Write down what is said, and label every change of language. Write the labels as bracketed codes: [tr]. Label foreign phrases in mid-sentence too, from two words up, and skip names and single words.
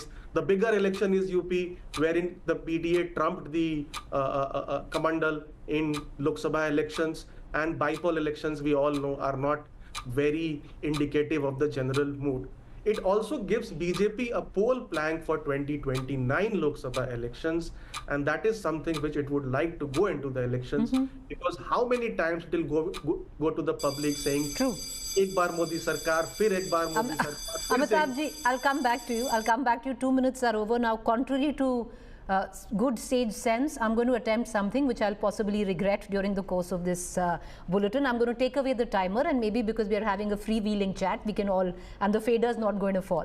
[en] The bigger election is UP, wherein the PDA trumped the Kamandal in Lok Sabha elections, and bipole elections, we all know, are not very indicative of the general mood. It also gives BJP a poll plank for 2029 Lok Sabha elections, and that is something which it would like to go into the elections, because how many times it will go to the public saying, "True, [hi] एक बार मोदी सरकार, फिर एक बार मोदी सरकार." [en] Amitabh ji, I'll come back to you. 2 minutes are over now. Contrary to good sage sense, I'm going to attempt something which I'll possibly regret during the course of this bulletin. I'm going to take away the timer, and maybe because we are having a freewheeling chat, we can all, and the fader is not going to fall.